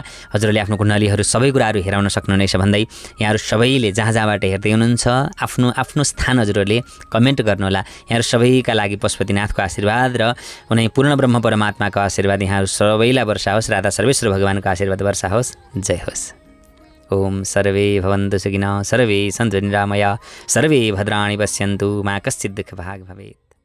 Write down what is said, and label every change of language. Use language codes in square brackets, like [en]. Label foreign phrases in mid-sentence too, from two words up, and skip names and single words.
[ne] हजुरहरूले आफ्नो कुण्डलीहरू सबै कुराहरू हेराउन सक्नुहुनेछ भन्दै यहाँहरू सबैले जहाँ जहाँबाट हेर्दै हुनुहुन्छ आफ्नो स्थान हजुरहरूले कमेन्ट गर्नुहोला। यहाँहरू सबैका लागि पशुपतिनाथको आशीर्वाद र उनी पूर्ण ब्रह्म परमात्माको आशीर्वाद यहाँहरू सबैलाई वर्षा होस्। राधा सर्वेश्वर भगवानको आशीर्वाद वर्षा होस्। जय होस्। [sa] ओम सर्वे भवन्तु सुखिनः, सर्वे सन्तु निरामया, सर्वे भद्राणि पश्यन्तु, मा कश्चित् दुःखभाग् भवेत्।